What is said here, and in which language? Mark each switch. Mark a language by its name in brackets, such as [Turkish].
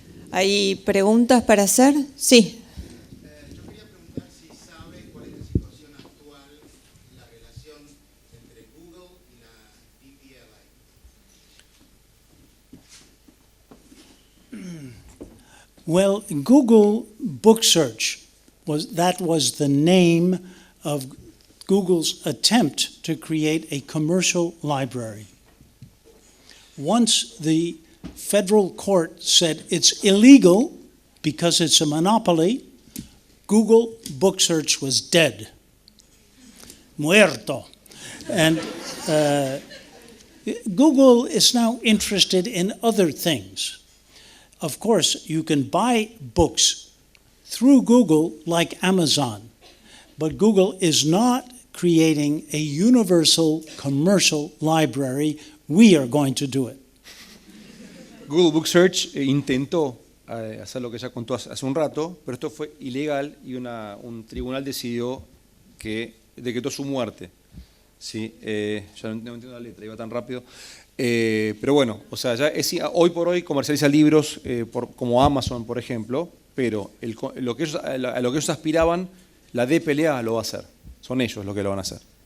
[Spanish] ¿Hay preguntas para hacer? Sí. Yo quería preguntar si sabe cuál es la situación actual, la relación entre Google y la DPLA. [English] Well, Google Book Search was the name of Google's attempt to create a commercial library. Once the federal court said it's illegal because it's a monopoly, Google Book Search was dead. [Spanish] Muerto. [English] And Google is now interested in other things. Of course, you can buy books through Google like Amazon, but Google is not creating a universal commercial library. We are going to do it. [Spanish] Google Book Search intentó hacer lo que ya contó hace un rato, pero esto fue ilegal y un tribunal decidió que decretó su muerte. ¿Sí? Ya no entiendo la letra, iba tan rápido. Pero bueno, o sea, ya hoy por hoy comercializa libros como Amazon, por ejemplo, pero a lo que ellos aspiraban, la DPLA lo va a hacer. Son ellos los que lo van a hacer.